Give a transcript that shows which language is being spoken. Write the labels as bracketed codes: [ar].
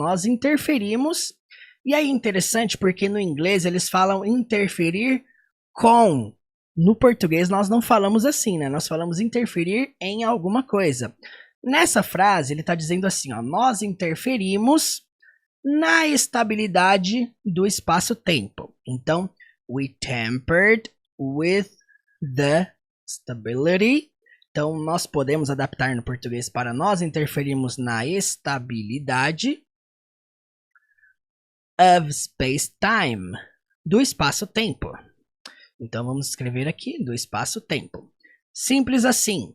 [pt] Nós interferimos. E aí é interessante porque no inglês eles falam interferir com. No português nós não falamos assim, né? Nós falamos interferir em alguma coisa. Nessa frase ele está dizendo assim, ó, nós interferimos na estabilidade do espaço-tempo. [en] Então, we tampered with the stability. [pt] Então, nós podemos adaptar no português para nós interferimos na estabilidade [en] of space-time, [pt] do espaço-tempo. Então vamos escrever aqui do espaço-tempo. Simples assim.